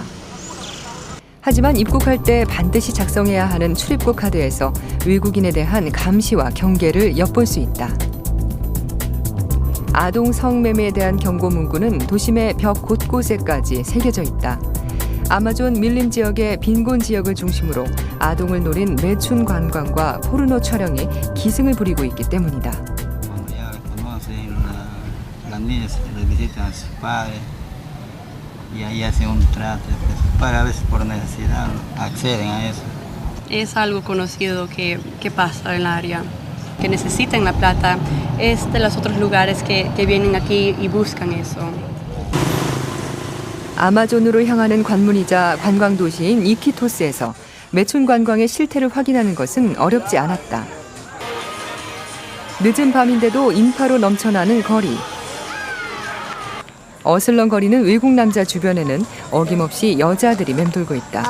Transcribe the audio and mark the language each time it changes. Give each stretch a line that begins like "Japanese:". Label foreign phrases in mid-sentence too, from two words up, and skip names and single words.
Korean: 하지만 입국할 때 반드시 작성해야 하는 출입국 카드에서 외국인에 대한 감시와 경계를 엿볼 수 있다. 아동 성매매에 대한 경고 문구는 도심의 벽 곳곳에까지 새겨져 있다. 아마존 밀림 지역의 빈곤 지역을 중심으로 아동을 노린 매춘 관광과 포르노 촬영이 기승을 부리고 있기 때문이다.
Spanish: Y ahí hacen un trato, para a veces por necesidad acceden a eso. Es algo conocido que pasa en el área, que necesitan la plata, es de los otros lugares que vienen aquí y buscan eso.
Korean: 아마존으로 향하는 관문이자 관광 도시인 이키토스에서 매춘 관광의 실태를 확인하는 것은 어렵지 않았다. 늦은 밤인데도 인파로 넘쳐나는 거리. 어슬렁거리는 외국 남자 주변에는 어김없이 여자들이 맴돌고 있다.